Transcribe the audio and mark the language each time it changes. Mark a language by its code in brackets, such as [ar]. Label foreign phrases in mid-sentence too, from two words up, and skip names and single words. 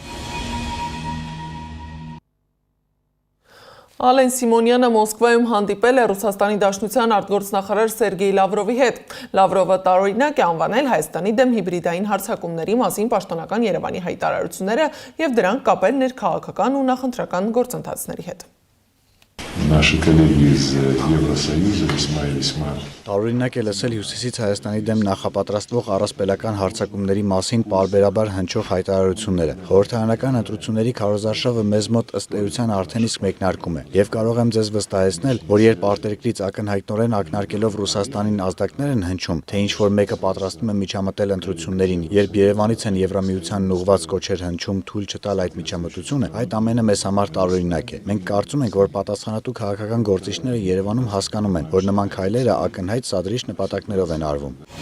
[hy] Ալեն Սիմոնյանը Մոսկվայում հանդիպել է Ռուսաստանի Դաշնության արտգործնախարար Սերգեյ Լավրովի հետ։ Լավրովը տարօրինակ է անվանել Հայաստանի դեմ հիբրիդային հարձակումների մասին պաշտոնական Երևանի հայտարարությունները եւ դրանք կապել ներքաղաքական ու նախընտրական գործընթացների հետ։ [ru] Наши коллеги из Евросоюза весьма и весьма. [hy] Տարօրինակ է լսել Հյուսիսից Հայաստանի դեմ նախապատրաստվող առասպելական հարձակումների մասին պարբերաբար հնչող հայտարարությունները։ Խորհրդարանական ընտրությունների քարոզարշավը մեզ մոտ ըստ էության արդեն իսկ մեկնարկում է։ Եվ կարող եմ ձեզ վստահեցնել, որ երբ արտերկրից ակնհայտորեն ակնարկելով Ռուսաստանին ազդակներ են հնչում, թե ինչ որ մեկը պատրաստվում է միջամտել ընտրություններին, երբ Երևանից են Եվրամիությանն ուղղված կոչեր հնչում թույլ չտալ այդ միջամտությունը, այդ ամենը մեզ համար տարօրինակ է։ Մենք կարծում ենք, որ պատասխանատու քաղաքական գործիչները Երևանում հասկանում են, որ նման քայլերը ակնհայտ սադրիչ նպատակներով են արվում։